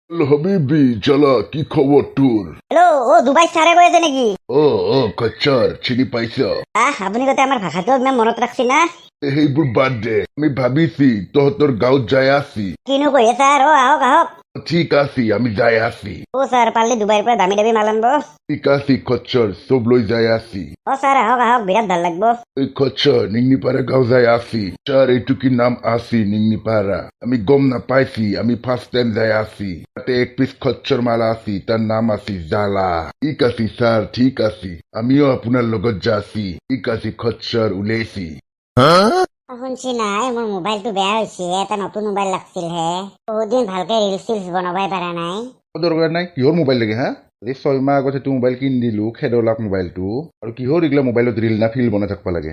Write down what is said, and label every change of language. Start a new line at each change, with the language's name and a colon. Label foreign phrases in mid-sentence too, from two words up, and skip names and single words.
Bangla: হ্যালো হাবিবি, জ্বালা কি খবর তোর? হ্যালো, ও দুবাই সারে কয়েছে নাকি?
Assamese: ও ও খচ্চর, চিনি পাইছ?
Bangla: আপনি কথা আমার ভাষাটো ইমান মনত রাখছি না।
Assamese: সেইবোৰ বাদ দে, আমি ভাবিছি তহঁতৰ গাঁৱত যাই আছি। কিনো কয়ে স্যার, ও আহক আহক। ঠিক আছি, আমি যাই আছি।
Bangla: ও স্যার পারলে দুবাইয়ের পর দামি দামি মাল আনবো।
Assamese: ঠিক আছি খচ্চর, সব লৈ যাই আছি। ও স্যার আহক আহক,
Bangla: বিরাট ভাল লাগবো।
Assamese: এই খচ্চর, নিংনিপাৰা গাঁও যাই আছি। স্যার এইটো কি নাম আছি নিংনিপাৰা? আমি গম নাপাইছি, আমি ফার্স্ট টাইম যাই আছি। তাতে এক পিস খচ্চর মাল আছি, তাৰ নাম আছি জালা। ঠিক আছি স্যার, ঠিক আছি। আমিও আপোনাৰ লগত যাছি। ঠিক আছে খচ্চর, উলাইছি। শুনছি নাই মোৰ মোবাইলটো বেয়া হৈছে, এটা নতুন মোবাইল লাগছিল হে। বহুত দিন ভালকে ৰিলচ চিলচ বনাবই পাৰা নাই। দৰকাৰ নাই, কিহৰ মোবাইল লাগে হা? এই 6 মাহ আগতে এইটো মোবাইল কিনি দিলো, খেদলাক মোবাইলটো। আৰু কিহৰ এইগিলা মোবাইলত ৰিল না ফিল বনাই থাকবা লাগে?